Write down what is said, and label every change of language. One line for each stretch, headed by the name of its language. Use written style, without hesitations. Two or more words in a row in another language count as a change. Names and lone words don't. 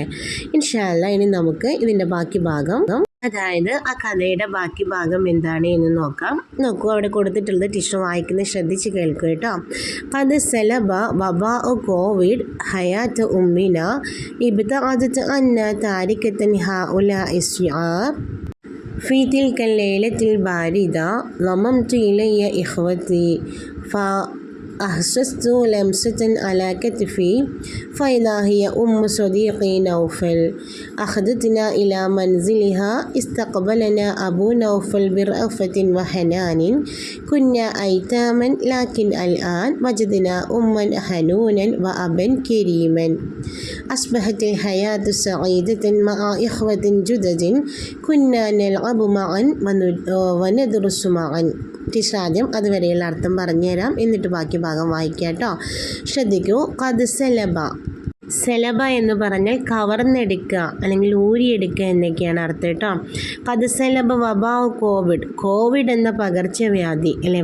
Arabic: إن شاء الله
Malayalam: ഇനി നമുക്ക് ഇതിൻ്റെ ബാക്കി ഭാഗം, അതായത് ആ കഥയുടെ ബാക്കി ഭാഗം എന്താണ് എന്ന് നോക്കാം. നോക്കൂ, അവിടെ കൊടുത്തിട്ടുള്ളത് ടീച്ചർ വായിക്കുന്നത് ശ്രദ്ധിച്ച് കേൾക്കുക കേട്ടോ.
Arabic: قد سلب وباء كوفيد حياة أمنا ابتعدت عنا تاركة هؤلاء شعار في تلك الليلة الباردة ضممت إلي إخوتي أحسست لمسة على كتفي فإذا هي صديقي نوفل. أخذتنا إلى منزلها. استقبلنا أبو نوفل برأفة وحنان. كنا أيتاما لكن الآن وجدنا حنونا وأبا كريما. أصبحت الحياة سعيدة مع إخوة جدد. كنا نلعب معا وندرس معا.
Malayalam: ടീച്ചർ ആദ്യം അതുവരെയുള്ള അർത്ഥം പറഞ്ഞുതരാം, എന്നിട്ട് ബാക്കി ഭാഗം വായിക്കാം കേട്ടോ. ശ്രദ്ധിക്കൂ.
Arabic: قد سلب,
Malayalam: സെലബ എന്ന് പറഞ്ഞാൽ കവർന്നെടുക്കുക അല്ലെങ്കിൽ ഊരിയെടുക്കുക എന്നൊക്കെയാണ് അർത്ഥം കേട്ടോ.
Arabic: قد سلب وباء كوفيد,
Malayalam: കോവിഡ് എന്ന പകർച്ചവ്യാധി അല്ലെ?